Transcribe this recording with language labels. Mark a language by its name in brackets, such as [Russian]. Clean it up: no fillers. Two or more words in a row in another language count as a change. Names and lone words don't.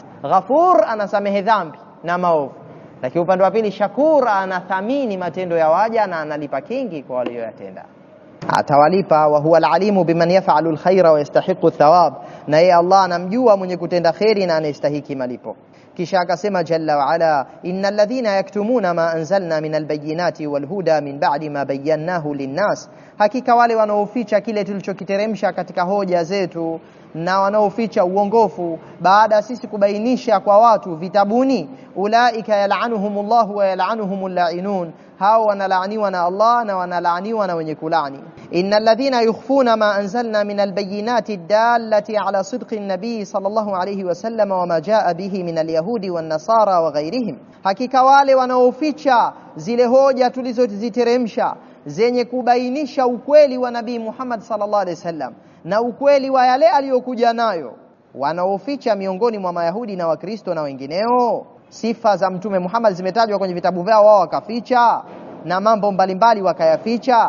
[Swahili] Ghafur anasamehe dhambi na maovu, lakini upande wa pili shakur anathamini matendo ya waja na analipa kingi kwa walioyatenda, atawalipa. [Arabic] وهو العليم بمن يفعل الخير ويستحق الثواب, [Swahili] na yeye Allah anamjua mwenye kutenda khairi na anastahiki malipo. Kisha akasema [Arabic] جل وعلا، إن الذين يكتمون ما أنزلنا من البينات والهدى من بعد ما بينه للناس, [Swahili] hakika wale wanaoficha kile tulichokiteremsha katika hoja zetu na wanaoficha uongofu baada sisi kubainisha kwa watu vitabuni, [Arabic] أولئك يلعنهم الله ويلعنهم اللاعنون, [Swahili] hao wanalaaniwa na Allah na wanalaaniwa na wenye kulani. [Arabic] إن الذين يخفون ما أنزلنا من البينات الدالة على صدق النبي صلى الله عليه وسلم وما جاء به من اليهود والنصارى وغيرهم, [Swahili] hakika wale wanaoficha zile hoja tulizoziteremsha zenye kubainisha ukweli wa Nabii Muhammad [Arabic] صلى الله عليه وسلم [Swahili] na ukweli wa yale aliyokuja nayo, wanaoficha miongoni mwa Mayahudi na Wakristo na wengineo. Sifa za Mtume Muhammad zimetajwa kwenye vitabu vyao, wao wakaficha, na mambo mbalimbali wakayaficha.